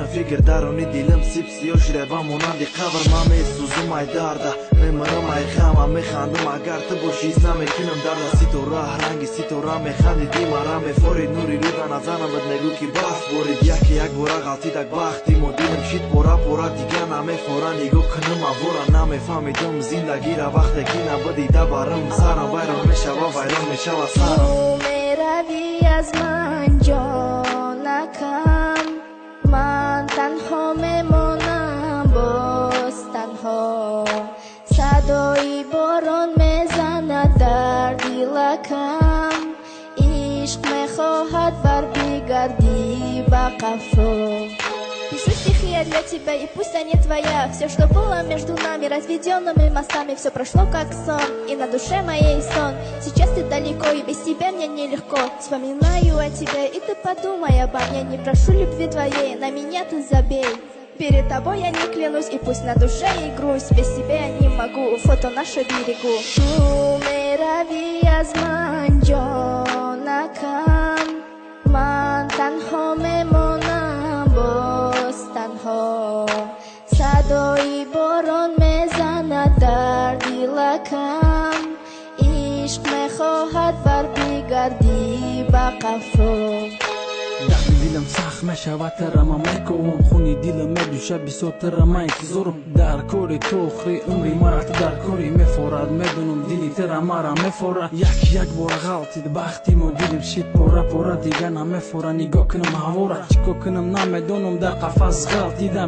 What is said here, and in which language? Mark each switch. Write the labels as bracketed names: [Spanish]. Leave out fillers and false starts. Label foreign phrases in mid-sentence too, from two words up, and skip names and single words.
[Tajik] фикр даруни дилим сипсиё шида ба монанди қабр ман месӯзум ай дарда мемирам ай ғама механдум агар ту бошӣ ҳис намекунам дарда ситора ранги ситора механдиди мара мефорид нури рӯда назанам бад мегӯ ки бахт борид яке як бора ғалтидак бахти мо дилим шид пора пора дига намефора нигоҳ кунам авора намефаҳмидум зиндагира вақте ки набудида барам сарам вайрон мешава вайрон мешава сарам [Persian] تو میروی از من جانکم من تنها میمانم باز تنها صدای باران میزند در دلکم عشق میخواهد بر بگردی به قفا [Russian] Пишу стихи я для тебя, и пусть они твоя. Все, что было между нами, разведенными мостами, все прошло как сон, и на душе моей сон. Сейчас ты далеко, и без тебя мне нелегко. Вспоминаю о тебе, и ты подумай обо мне. Не прошу любви твоей, на меня ты забей. Перед тобой я не клянусь, и пусть на душе и грусть. Без тебя я не могу, фото наше берегу. [Persian] Tu میروی از من جانکم من تنها میمانم باز تنها صدای باران میزند در دلکم عشق میخواهد بر بگردی به قفا [Tajik] дарди дилам сахт мешавад тарама мекувам хуни дилам медӯша бисотара ман интизорум дар кори ту охири умри мара ту дар кори мефорад медунам дили тара мара мефора як бора ғалтид бахти мо дилим шид пора пора дига намефора нигоҳ кунам ҳавора чико кунам намедонам дар қафас ғалтидам